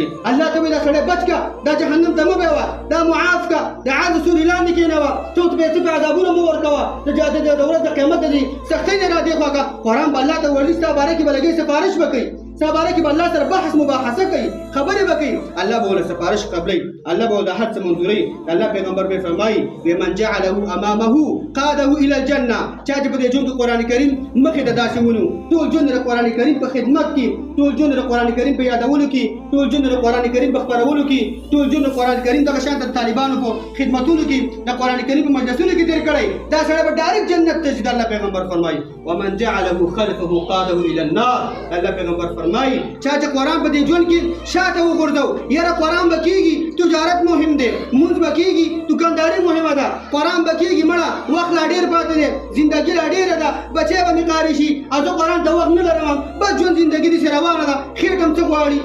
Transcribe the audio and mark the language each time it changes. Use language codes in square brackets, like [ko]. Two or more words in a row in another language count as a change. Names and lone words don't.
[ps] الله ته وایي دا سړی بچ که، دا جهنم ته مه بیوه، دا معاف که، د عاد سورې لاندې کېنوه، څو ته به یې څه په عذابونه مه ورکوه، د ورځ د قیامت د سختۍ نه را دې خوا که. قرآن به الله ته وړي ستا باره کې به لګوي سفارش به کوي، ستا باره کې به الله سره بحث مباحثه کوي، خبرې به کوي، الله به ورله سفارش قبلوي، الله به د هر څه منظوروي. الله پیغمبر به فرمایي [ar] ومن جعله امامه قاده الى الجنه، [ps] چا چې په دې ژوند کې قرآن کریم مخې ته داسې ونیو، ټول ژوند د قرآن کریم په خدمت کې، ټول ژوند د قرآن کریم په یادولو کې، ټول ژوند د قرآن کریم په خپرولو کې، ټول ژوند د قرآن کریم دغه شان د طالبانو په خدمتونو کې، د قرآن کریم په مجلسونو کې تېر کړی، دا سړی به ډایرکټ جنت ته ځي. الله پیغمبر فرمایي [ar] ومن جعله خلفه قاده الى النار. [ps] الله پیغمبر فرمایي چا چې قرآن په دې ژوند کې شاته وغورځو، یاره قرآن به کېږي، تجارت مهم دی، مونځ به کېږي، دکانداري مهمه ده، قرآن به کېږي، مړه وخت لا ډېر پاتې دی، زندګي لا ډېره ده، بچی به مې قاري شي او زه قرآن ته وخت نه لرم، بس ژوند زندګي داسې روانه ده، خېټه هم څه غواړي.